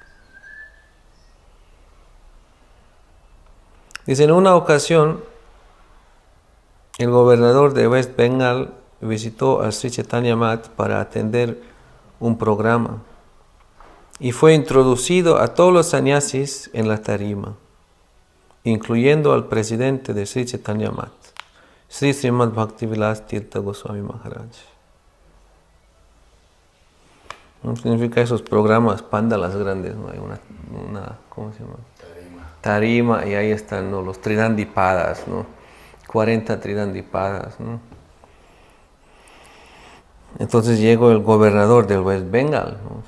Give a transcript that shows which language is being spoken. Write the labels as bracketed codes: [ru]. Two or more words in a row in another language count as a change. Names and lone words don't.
[es] Dice, en una ocasión, el gobernador de West Bengal visitó a Sri Chaitanya Math para atender un programa y fue introducido a todos los sannyasis en la tarima, incluyendo al presidente de Sri Chaitanya Math, Sri Srimad Bhaktivilas Tirtha Goswami Maharaj. ¿No significa esos programas pandalas grandes? ¿No? Hay una ¿cómo se llama? Tarima, y ahí están, ¿no?, los Tridandipadas, ¿no? 40 Tridandipadas, ¿no? Entonces llegó el gobernador del West Bengal, ¿no?